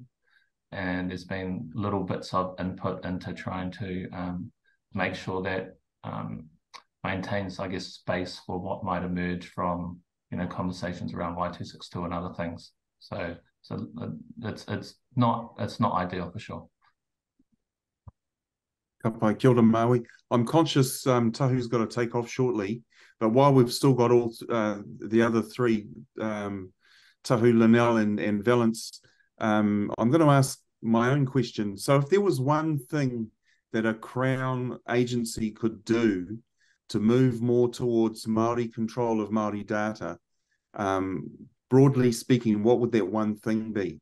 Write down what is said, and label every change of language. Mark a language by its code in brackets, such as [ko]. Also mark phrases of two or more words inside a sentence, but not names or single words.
[en] And there's been little bits of input into trying to make sure that maintains, I guess, space for what might emerge from conversations around Y262 and other things. So it's not ideal for sure. [mi] Ka pai, kia ora Maui. [en] I'm conscious Tahu's got to take off shortly, but while we've still got all the other three, Tahu, Linnell and Valence, I'm going to ask my own question. So if there was one thing that a Crown agency could do to move more towards Māori control of Māori data, broadly speaking, what would that one thing be?